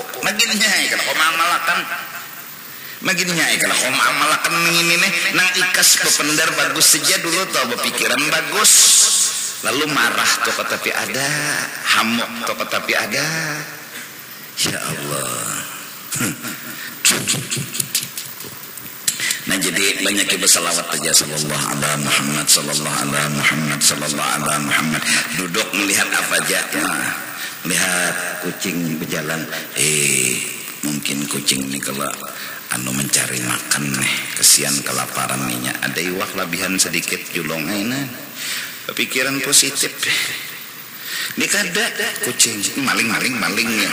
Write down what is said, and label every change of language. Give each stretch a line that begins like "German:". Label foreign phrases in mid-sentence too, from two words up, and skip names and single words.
Banjar: Maginnya kalau kau mamalakan. Kalau kau mamalakan ini nih nang ikas bependar bagus saja dulu tau berpikiran bagus. Lalu marah tuh tapi ada, hamuk tuh tapi ada.
Arabic: يا الله.
Banjar: Nah jadi banyak bersalawat aja
Arabic: صلى الله عليه محمد صلى الله عليه محمد صلى الله عليه محمد.
Banjar: Duduk melihat apa aja. Nah, lihat kucing berjalan. Mungkin kucing ini kalau mencari makan nih, kesian kelaparan nih. Ada iwak labihan sedikit julongnya ini. Pikiran positif. Ini kada kucing maling ya.